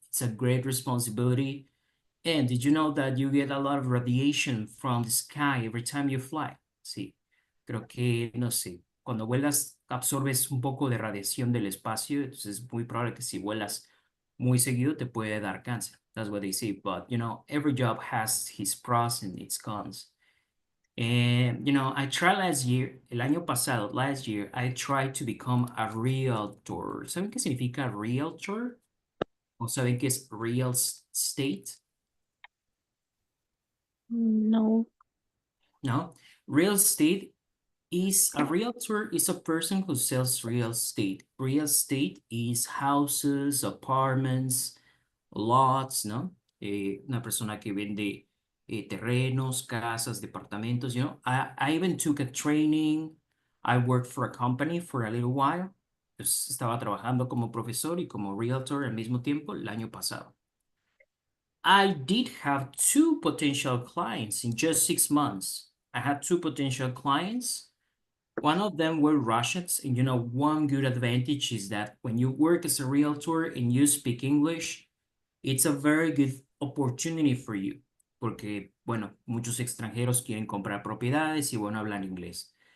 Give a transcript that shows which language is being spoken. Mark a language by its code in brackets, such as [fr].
[en] It's a great responsibility. And did you know that you get a lot of radiation from the sky every time you fly? [es] Sí, creo que, no sé, cuando vuelas absorbes un poco de radiación del espacio, entonces es muy probable que si vuelas muy seguido te puede dar cáncer. [en] That's what they say. But, every job has its pros and its cons. And, I tried [es] el año pasado, [en] last year, I tried to become a realtor. [es] ¿Saben qué significa realtor? ¿O saben qué es real estate? No. No. [en] Real estate is a realtor is a person who sells real estate. Real estate is houses, apartments, lots, ¿no? [es] Una persona que vende terrenos, casas, departamentos, [en] I even took a training. I worked for a company for a little while. [es] Pues estaba trabajando como profesor y como realtor al mismo tiempo el año pasado. [en] I did have two potential clients in just 6 months. I had two potential clients. One of them were Russians, and one good advantage is that when you work as a realtor and you speak English, it's a very good opportunity for you, [es] porque, bueno, muchos extranjeros quieren comprar propiedades y, bueno, hablan inglés.